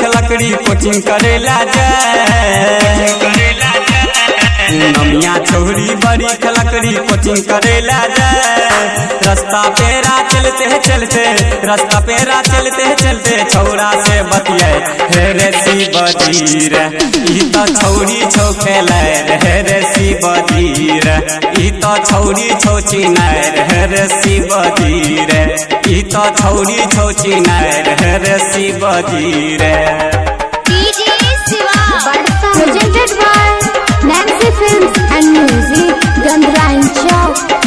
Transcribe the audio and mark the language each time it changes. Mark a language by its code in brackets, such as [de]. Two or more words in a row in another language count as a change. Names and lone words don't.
[anp] खलकड़ी कोचिंग करेला जाए। नमिया छोरी बड़ी खलकड़ी कोचिंग करेला जाए। रास्ता पेरा चलते चलते छौरा से बतियाए हे रे शिवजीर ई तो छौरी छौ खेलाए हे रे शिवजीर ई तो छौरी छौ चिनाए हे रे शिवजीर ई तो छौरी छौ चिनाए हे रे शिवजीर। [en] Presented by Nancy Films and Music, Gandhrain Chowk।